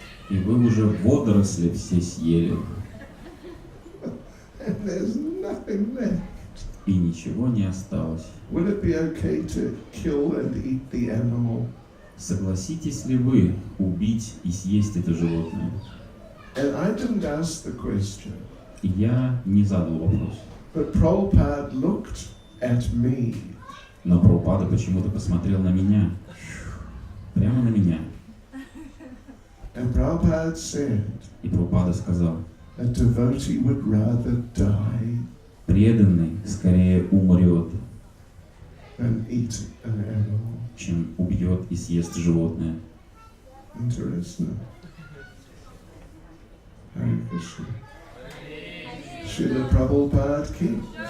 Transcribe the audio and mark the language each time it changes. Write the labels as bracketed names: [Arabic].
[Russian] И вы уже водоросли все съели, [English] And there's nothing left. [Russian] и ничего не осталось. [English] Would it be okay to kill and eat the animal? [Russian] Согласитесь ли вы убить и съесть это животное? [English] And I didn't ask the question, [Russian] И я не задал вопрос. [English] but Prabhupada looked at me. [Russian] Но Прабхупада почему-то посмотрел на меня. Прямо на меня. [English] And Prabhupada said, [Russian] И Прабхупада сказал: [English] a devotee would rather die [Russian] преданный скорее умрет, [English] than eat an animal. [Russian] чем убьет и съест животное. [English] Interesting. Hare Krishna. Srila Prabhupada ki.